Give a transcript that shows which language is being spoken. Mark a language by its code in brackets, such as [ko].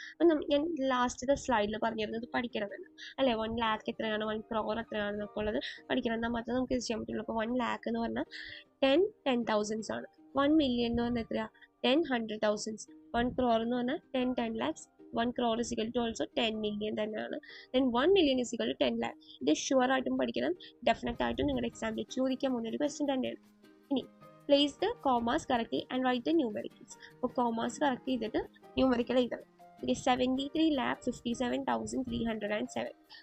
[ml] അപ്പം ഞാൻ ലാസ്റ്റത്തെ സ്ലൈഡിൽ പറഞ്ഞിരുന്നത് പഠിക്കണമെന്ന് അല്ലേ? 1 lakh എത്രയാണ്, 1 crore എത്രയാണെന്നൊക്കെ ഉള്ളത് പഠിക്കണം. എന്നാൽ മാത്രമേ നമുക്ക് ഇത് ചെയ്യാൻ പറ്റുള്ളൂ. അപ്പോൾ 1 lakh എന്ന് പറഞ്ഞാൽ 10,000s ആണ്. 1 million എന്ന് പറഞ്ഞാൽ എത്രയാണ്? 10,100,000s. 1 crore എന്ന് പറഞ്ഞാൽ 10 lakhs. 1 crore = also 10 million തന്നെയാണ്. [en] then 1 million = 10 lakh. [ml] ഇത് ഷുവർ ആയിട്ടും പഠിക്കണം. ഡെഫിനറ്റ് ആയിട്ടും നിങ്ങളുടെ എക്സാമിൽ ചോദിക്കാൻ പോകുന്ന ഒരു ക്വസ്റ്റ്യൻ തന്നെയാണ്. ഇനി [en] Place the commas correctly and write the numericals. [ml] അപ്പോൾ കോമാസ് കറക്റ്റ് ചെയ്തിട്ട് ന്യൂമറിക്കൽ എഴുതണം. ഇത് 73,57,307.